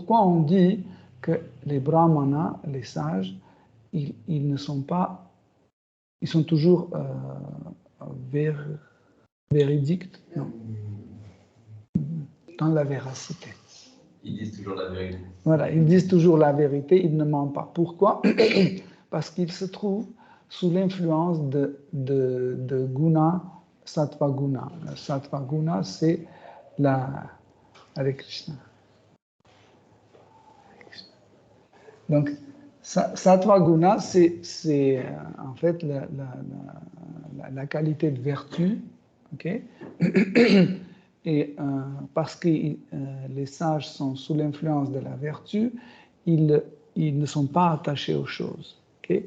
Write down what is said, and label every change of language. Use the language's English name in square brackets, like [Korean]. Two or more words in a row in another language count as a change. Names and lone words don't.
[French] Pourquoi on dit que les brahmanas, les sages, ils ne sont pas, ils sont toujours véridiques, non, dans la véracité. Ils disent toujours la vérité. Voilà, ils disent toujours la vérité, ils ne mentent pas. Pourquoi? Parce qu'ils se trouvent sous l'influence de guna, [Sanskrit] sattva guna. [French] Le [Sanskrit] sattva guna, [French] c'est la... [Sanskrit] Hare Krishna. [French] Donc, [Sanskrit] sattva guna, [French] c'est en fait la qualité de vertu, ok? Et parce que les sages sont sous l'influence de la vertu, ils ne sont pas attachés aux choses. Okay?